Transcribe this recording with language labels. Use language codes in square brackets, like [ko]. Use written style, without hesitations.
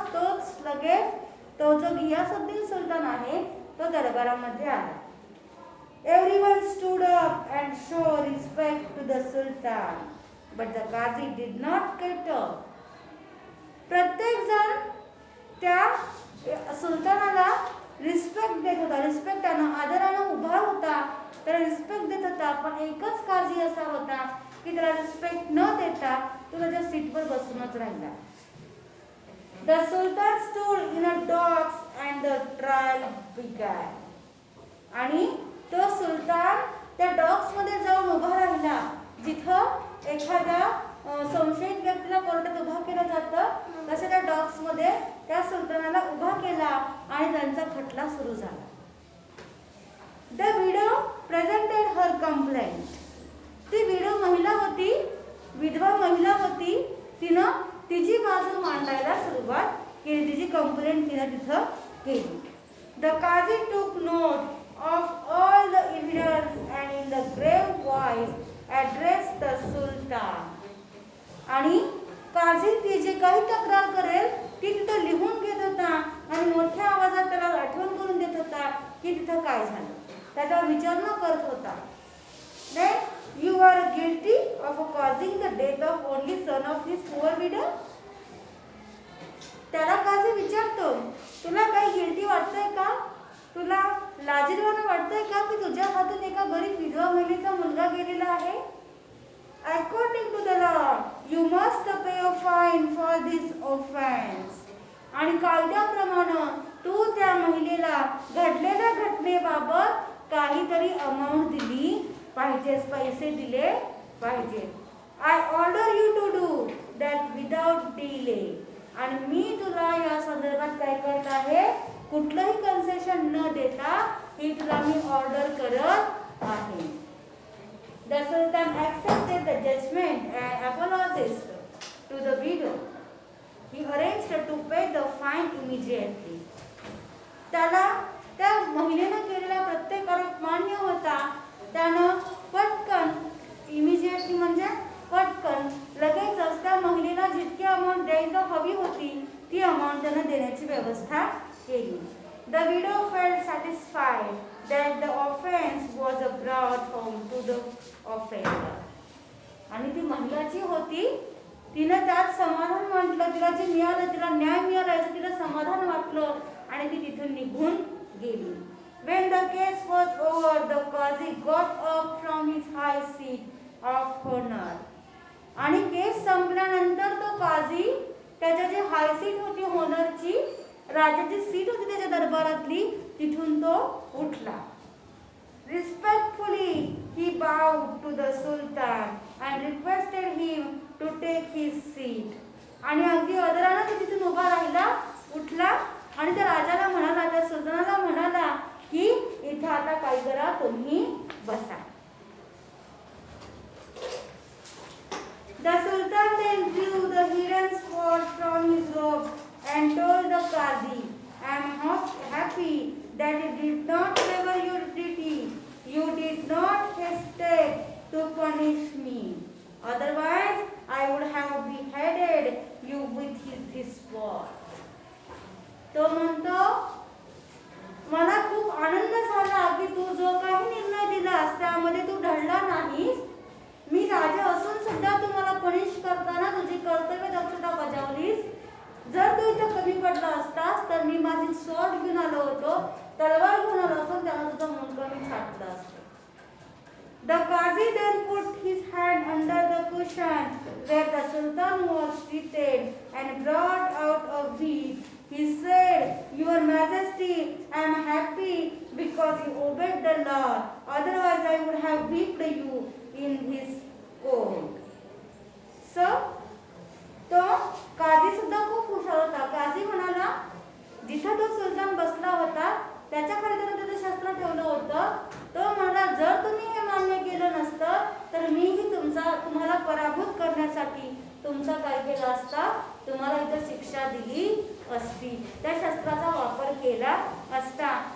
[mr] तोच लगेच तो जो घियासुद्दीन सुलतान आहे तो दरबारामध्ये आला. [en] Everyone stood up and show respect to the Sultan, but the Qazi did not get up. [mr] प्रत्येक जण त्या सुलतानाला रिस्पेक्ट देत होता, रिस्पेक्टानं आदरानं उभा होता, त्याला रिस्पेक्ट देत होता. पण एकच काझी असा होता की त्याला रिस्पेक्ट न देता तो त्याच्या सीटवर बसूनच राहिला. [en] The Sultan stood in a docks and the trial began. [mr] आणि तो सुलतान त्या डॉक्स मध्ये जाऊन उभा राहिला जिथं एखाद्या संशयित व्यक्तीला कोर्टात उभा केलं जातं तसं त्या डॉक्स मध्ये त्या सुलतानाला उभा केला आणि त्यांचा खटला सुरू झाला. [en] The widow presented her complaint. [mr] ती विडो महिला होती, विधवा महिला होती, तिनं तिची बाजू मांडायला सुरुवात केली, तिची कंप्लेंट तिनं तिथं केली. [en] The Qazi took note of all the evidence and in the grave voice addressed the Sultan. [mr] आणि काझी ती जे काही तक्रार करेल ती तिथं लिहून घेत होता आणि मोठ्या आवाजात त्याला आठवण करून देत होता की तिथं काय झालं, त्याचा विचारणा करत होता. [en] Then you are guilty of causing the death of only son of this poor widow. [mr] त्याला काझी विचारतो, तुला काही गिल्टी वाटतंय का, तुला लाजिरवाणं वाटतंय का की तुझ्या हातून एका गरीब विधवा महिलेचा मुलगा गेलेला आहे. [en] According to the law, you must pay a fine for this offense. [mr] आणि कायद्याप्रमाणे तू त्या महिलेला घडलेल्या घटनेबाबत काहीतरी अमाउंट दिली पाहिजेस, पैसे दिले पाहिजे. [en] I order you to do that without delay. [mr] आणि मी तुला या संदर्भात काय करत आहे, कुठलंही कन्सेशन न देता ही तुला मी ऑर्डर करत आहे. [en] The Sultan accepted the judgment and apologized to the widow. He arranged to pay the fine immediately. [mr] त्याला त्या महिलेनं केलेला प्रत्येक आरोप मान्य होता. त्यानं पटकन इमिजिएटली म्हणजे पटकन लगेचच त्या महिलेला जितकी अमाऊंट द्यायला हवी होती ती अमाऊंट त्यानं देण्याची व्यवस्था केली. The widow felt satisfied that the offense was brought home to the offender. आणि ती महिला जी होती तिनं त्यात समाधान म्हटलं. तिला जे मिळालं, तिला न्याय मिळाला याचं तिला समाधान वाटलं आणि ती तिथून निघून गेली. When the case was over, the Qazi got up from his high seat of honor. आणि केस संपल्यानंतर तो काझी त्याच्या जी हाय सीट होती होनरची, राजाची सीट होती त्याच्या दरबारातली, तिथून तो उठला. Respectfully he bowed to the Sultan and requested him to take his seat. आणि अगदी आदराने तो तिथून उभा राहिला, उठला आणि त्या राजाला म्हणाला, त्या सुलतानाला म्हणाला की इथे आता काय करा, तुम्ही बसा. [en] The Sultan then drew the hidden sword from his robe and told the Qazi, I am happy that you did not favor your duty. You did not hesitate to punish me. Otherwise, I would have beheaded you with this sword. [mr] तो म्हणतो, मला खूप आनंद झाला की तू जो काही निर्णय दिलास त्यामध्ये तू ढळला नाहीस. मी राजा असून सुद्धा तू मला पनिश करताना तुझी कर्तव्य दक्षता बजावलीस. जर तू इथे कमी पडला असतास तर मी माझी स्वॉर्ड घेऊन आलो होतो, तलवार घेऊन आलो असतो, त्याला तुझा मुंडका मी छाटला असतो. [en] The Qazi then put his hand under the cushion where the Sultan was seated and brought out a whip. He said, Your Majesty, I am happy because you obeyed the law. Otherwise, I would have whipped you in his court. [mr] So, तो काझी सुद्धा खूप हुशार होता. काझी म्हणाला, जिथे तो सुलतान बसला होता त्याच्या खाली त्यानं त्याचं शस्त्र ठेवलं होतं. तो म्हणाला, जर तुम्ही हे मान्य केलं नसतं तर मीही तुम्हाला पराभूत करण्यासाठी तुमचा काय केला असता, तुम्हाला इथं शिक्षा दिली असती, त्या शस्त्राचा वापर केला असता.